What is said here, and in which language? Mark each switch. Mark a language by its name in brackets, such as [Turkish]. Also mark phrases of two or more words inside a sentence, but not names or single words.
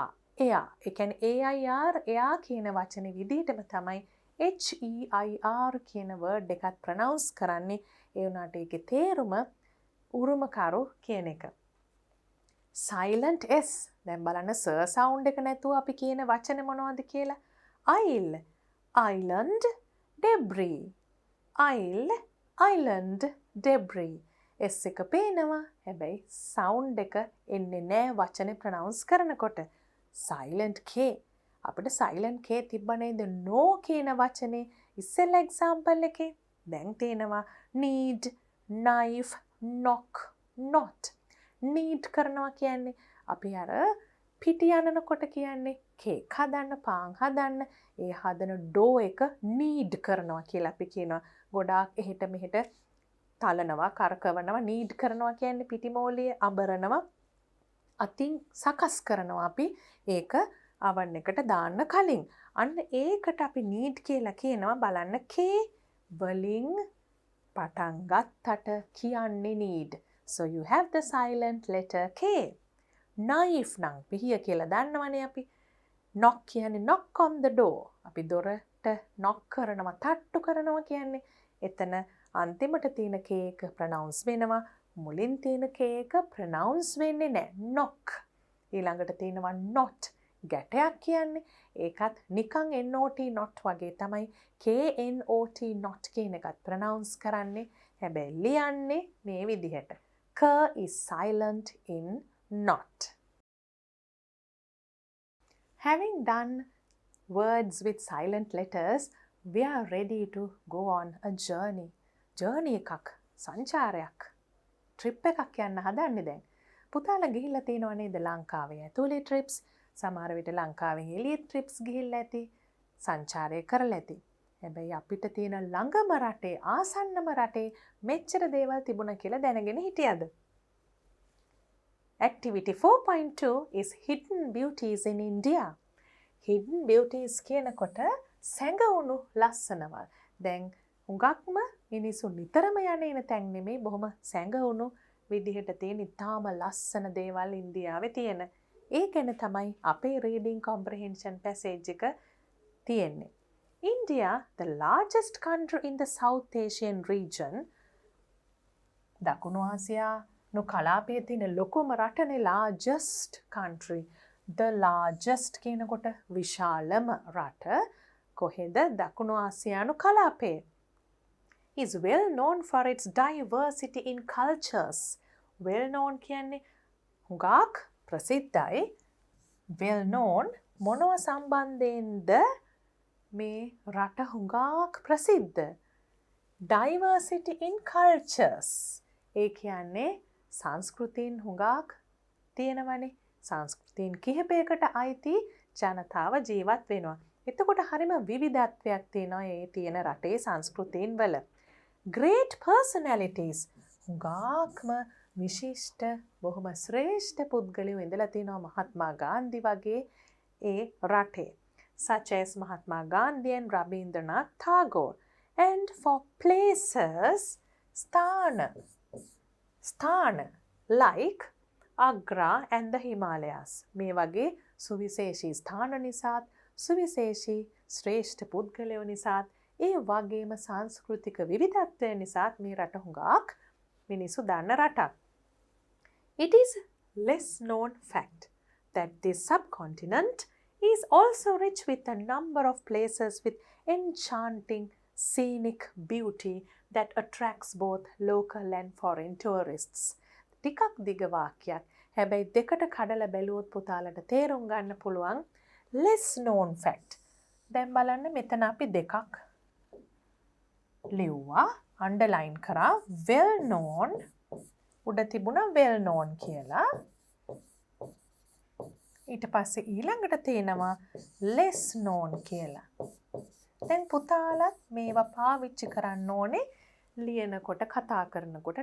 [Sinhala] ඒ කියන්නේ AIR එයා කියන වචනේ විදිහටම තමයි HEIR කියන word එකත් pronounce කරන්නේ. ඒ වුණාට ඒකේ තේරුම උරුමකරු කියන එක. [English] Silent S. [Sinhala] දැන් බලන්න [English] s sound [Sinhala] එක නැතුව අපි කියන වචන මොනවද කියලා? [English] Isle, island, debris. Isle, island, debris. [Sinhala] S එක පේනවා. හැබැයි sound එක එන්නේ නැහැ වචනේ pronounce කරනකොට. [English] Silent K. [Sinhala] අපිට [English] silent K [Sinhala] තිබ්බ නේද no කියන වචනේ ඉස්සෙල්ලා example එකේ. දැන් තියෙනවා [English] need, knife, knock, not. [Sinhala] need කරනවා කියන්නේ අපි අර පිටි යනකොට කියන්නේ කේක් හදන්න, පාන් හදන්න, ඒ හදන ඩෝ එක need කරනවා කියලා අපි කියනවා. ගොඩාක් එහෙට මෙහෙට තලනවා, කරකවනවා, need කරනවා කියන්නේ පිටිමෝලිය අඹරනවා. අතින් සකස් කරනවා අපි ඒක oven එකට දාන්න කලින්. අන්න ඒකට අපි need කියලා කියනවා. බලන්න K වලින් පටන් ගත්තට කියන්නේ need. [English] So you have the silent letter K. [Sinhala] Knife නම් පිහිය කියලා දන්නවනේ අපි. [English] knock කියන්නේ knock on the door. [Sinhala] අපි දොරට knock කරනවා, තට්ටු කරනවා කියන්නේ. එතන අන්තිමට තියෙන K එක pronounce වෙනවා. මුලින් තියෙන K එක pronounce වෙන්නේ නැහැ. knock. ඊළඟට තියෙනවා not. ගැටයක් කියන්නේ. ඒකත් නිකන් [English] not not [Sinhala] වගේ තමයි [English] KNOT not [Sinhala] කියන එකත් pronounce කරන්නේ. හැබැයි ලියන්නේ මේ විදිහට. [English] K is silent in not. Having done words with silent letters, we are ready to go on a journey. [Sinhala] Journey එකක්, සංචාරයක්, trip එකක් යන්න හදන්නේ දැන්. පුතාලා ගිහිල්ලා තියෙනව නේද ලංකාවේ ඇතුලේ ට්‍රිප්ස්, සමහර විට ලංකාවෙන් එළියට ට්‍රිප්ස් ගිහිල්ලා ඇති, සංචාරය කරලා ඇති. හැබැයි අපිට තියෙන ළඟම රටේ ආසන්නම රටේ මෙච්චර දේවල් තිබුණා කියලා දැනගෙන හිටියද? [English] Activity 4.2 is Hidden Beauties in India. [Sinhala] Hidden Beauties කියනකොට සැඟවුණු ලස්සනවල්. දැන් හුඟක්ම මිනිස්සු නිතරම යන තැන් නෙමෙයි, බොහොම සැඟවුණු විදිහට තියෙන ඉතාම ලස්සන දේවල් ඉන්දියාවේ තියෙන. ඒ ගැන තමයි අපේ [English] reading comprehension passage [Sinhala] එක තියෙන්නේ. [English] India, the largest country in the South Asian region. [Sinhala] දකුණු ආසියානු කලාපයේ තියෙන ලොකුම රටනේ [English] largest country. The largest [Sinhala] කියනකොට විශාලම රට කොහෙද? දකුණු ආසියානු කලාපයේ. [English] Is well known for its diversity in cultures. Well known [Sinhala] කියන්නේ හුඟක් ප්‍රසිද්ධයි. [English] Well known [Sinhala] මොනව සම්බන්ධයෙන්ද මේ රට හුඟක් ප්‍රසිද්ධ? [English] Diversity in cultures. [Sinhala] ඒ කියන්නේ සංස්කෘතීන් හුඟක් තියෙනවනේ. සංස්කෘතීන් කිහිපයකට අයිති ජනතාව ජීවත් වෙනවා. එතකොට හරිම විවිධත්වයක් තියෙනවා ඒ තියෙන රටේ සංස්කෘතීන් වල. Great personalities. හුඟක්ම විශිෂ්ට බොහොම ශ්‍රේෂ්ඨ පුද්ගලයෝ ඉඳලා තිනවා මහත්මා ගාන්ධි වගේ ඒ රටේ. [English] Such as Mahatma Gandhi and Rabindranath Tagore. And for places, sthana like Agra and the Himalayas. [Sinhala] මේ වගේ සුවිශේෂී ස්ථාන නිසාත් සුවිශේෂී ශ්‍රේෂ්ඨ පුද්ගලයෝ නිසාත් ඒ වගේම සංස්කෘතික විවිධත්වය නිසාත් මේ රට හුඟක් මිනිස්සු දන්න රටක්. [English] It is less known fact that this subcontinent is also rich with a number of places with enchanting scenic beauty that attracts both local and foreign tourists. [Sinhala] ටිකක් දිග වාක්‍යයක්. හැබැයි දෙකට කඩලා බැලුවොත් පුතාලට තේරුම් ගන්න පුළුවන් [English] less known fact. [Sinhala] දැන් බලන්න මෙතන අපි දෙකක් ලිව්වා, underline කරා. [English] well known [Sinhala] උඩ තිබුණා [English] well known [Sinhala] කියලා. ඊට පස්සේ ඊළඟට තියෙනවා [English] less known [Sinhala] කියලා. දැන් පුතාලත් මේවා පාවිච්චි කරන්න ඕනේ ලියනකොට, කතා කරනකොට.